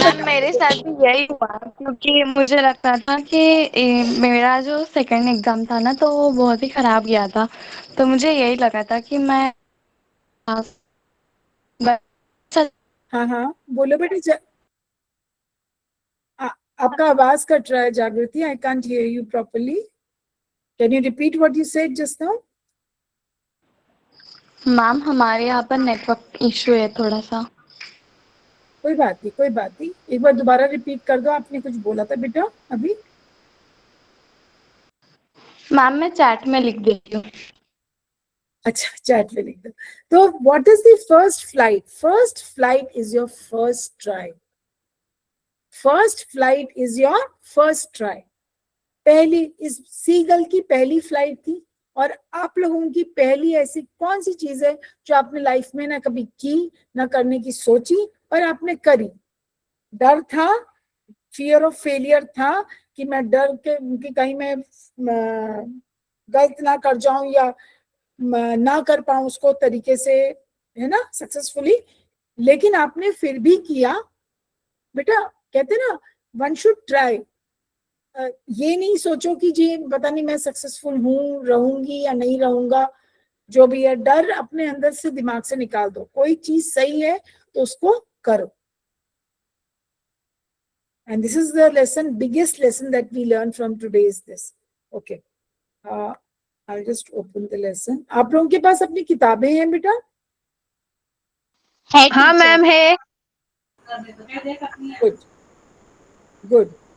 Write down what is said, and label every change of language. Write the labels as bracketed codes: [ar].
[hi] Ma'am मेरे साथ भी यही हुआ, क्योंकि मुझे लगता था कि मेरा जो सेकंड एग्जाम था ना, तो वो बहुत ही खराब गया था, तो मुझे यही लगा था कि मैं हाँ हाँ बोलो बेटा। आपका आवाज कट रहा है जागृति, [en] I can't hear you properly. Can you repeat what you said just now? [hi] Ma'am हमारे यहाँ पर नेटवर्क इशू है थोड़ा सा। कोई बात नहीं, कोई बात नहीं, एक बार दोबारा रिपीट कर दो, आपने कुछ बोला था बेटा अभी। मैम मैं चैट में लिख देती हूँ। अच्छा, चैट में लिख दो। [en] तो what is the first flight? First flight is your first try. First flight is your first try. [hi] पहली, इस सीगल की पहली फ्लाइट थी, और आप लोगों की पहली ऐसी कौन सी चीज है जो आपने लाइफ में ना कभी की, ना करने की सोची, और आपने करी? डर था, फियर ऑफ फेलियर था कि मैं डर के कि कहीं मैं गलत ना कर जाऊं या ना कर पाऊं उसको तरीके से, है ना, सक्सेसफुली, लेकिन आपने फिर भी किया। बेटा कहते ना, [en] One should try. [hi] ये नहीं सोचो कि जी पता नहीं मैं सक्सेसफुल हूं, रहूंगी या नहीं रहूंगा, जो भी है डर अपने अंदर से दिमाग से निकाल दो। कोई चीज सही है तो उसको करो। [en] And this is the lesson, biggest lesson that we learned from today is this. Okay. I'll just open the lesson. [hi] आप लोगों के पास अपनी किताबें हैं बेटा? हाँ मैम है। [en] Good. Good.